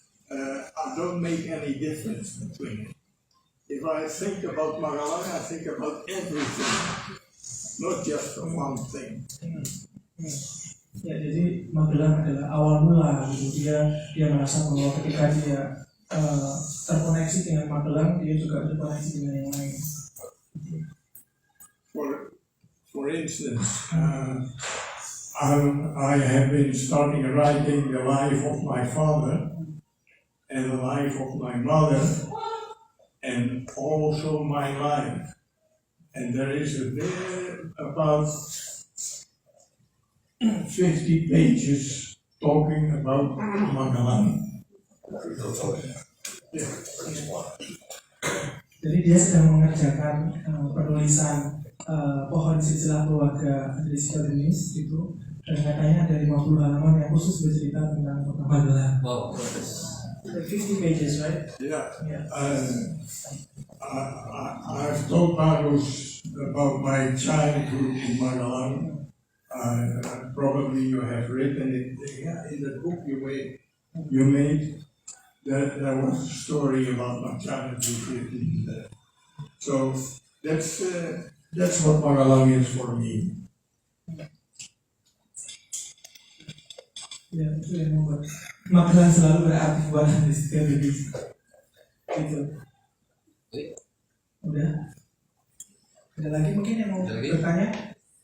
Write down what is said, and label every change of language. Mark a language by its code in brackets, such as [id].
[en] I don't make any difference between it. If I think about Magelang, I think about everything, not just one thing. [id] Ya, jadi Magelang adalah awal mula gitu. Dia merasa bahwa ketika dia terkoneksi dengan Magelang, dia juga terkoneksi dengan yang lain. [en] For instance, I have been starting writing the life of my father and the life of my mother and also my life. And there is about 50 pages talking about Magelang. [id] Jadi dia sedang mengerjakan penulisan pohon silsilah keluarga Andries Keldenis itu, dan katanya ada 50 halaman yang khusus bercerita tentang kota Magelang. [en] Wow. 50 pages, right? Yeah. Yeah. I've told Marcus about my childhood in Magelang. Probably you have written it in the book you made. There was a story about my childhood in there. So that's what Magelang is for me. [id] Ya, itu yang membuat Magelang selalu berarti buat Andries Keldenis. Gitu. Udah? Ada lagi mungkin yang mau bertanya?